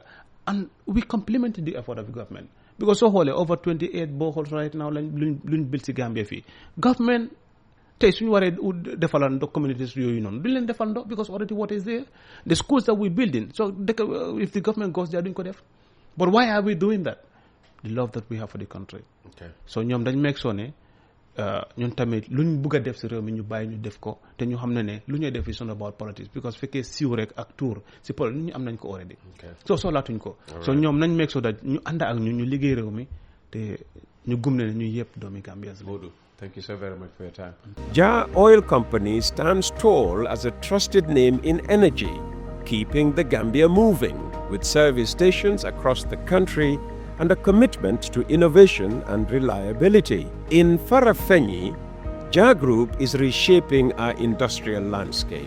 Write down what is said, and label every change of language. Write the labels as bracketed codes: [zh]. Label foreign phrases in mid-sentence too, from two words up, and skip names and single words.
[en] And we complemented the effort of the government. Because so whole over 28 boreholes right now, built in Gambia fee. Government, the communities because already what is there? The schools that we're building. So if the government goes there, doing. But why are we doing that? the love that we have for the country. Okay. [wo] So ñoom dañ [en] make sure [wo] ne ñun tamit luñ bugg a def si réew mi ñu bàyyi ñu def ko te ñu xam ne lu ñuy def [en] is not about politics [wo] because fekkee siiw rek ak tour si ñu am nañ ko already. so soxlaatuñ ko. so ñoom nañ [en] make sure that [wo] ñu ànd ak ñu liggéey réew mi te ñu gëm ne ñu yëpp doomi Gambia. [en] Modu, thank you so very much for your time. Jah Oil Company stands tall as a trusted name in energy, keeping the Gambia moving with service stations across the country and a commitment to innovation and reliability. In Farafenni, Jah Group is reshaping our industrial landscape.